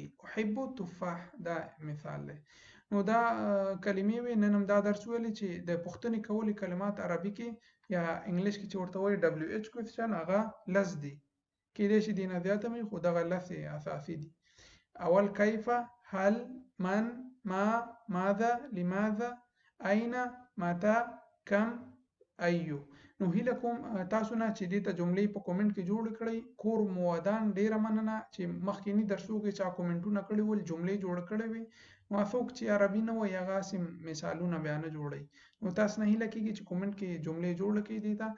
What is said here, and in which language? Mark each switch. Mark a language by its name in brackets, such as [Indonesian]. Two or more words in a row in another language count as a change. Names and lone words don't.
[Arabic] أحب التفاح [Pashto] دا مثال دی. نو دا کلمې وي. نن هم دا درس ویلی چې د پوښتنې کولې کلمات عربي کې یا انګلیش کې چې ورته وایي [English] WH question, [Pashto] هغه لس دي، کېدای شي دې نه زیاته وي، خو دغه لس اساسي دي. اول کیف، [Arabic] هل، من، ما، ماذا، لماذا، أين، متى، کم، أيو. [Pashto] نو هیله کوم تاسو نه چې دې ته جملې په کومنټ کې جوړ کړئ. کور مو ودان، ډیره مننه چې مخکینی درسو کې چا کومنټونه کړي ول، جملې جوړ کړې وي. نو څوک چې عربي نه وایي هغه هسې مثالونه بیا نه جوړوي. نو تاسو نه هیله کېږي چې کومنټ کې جملې جوړه کړئ دې ته.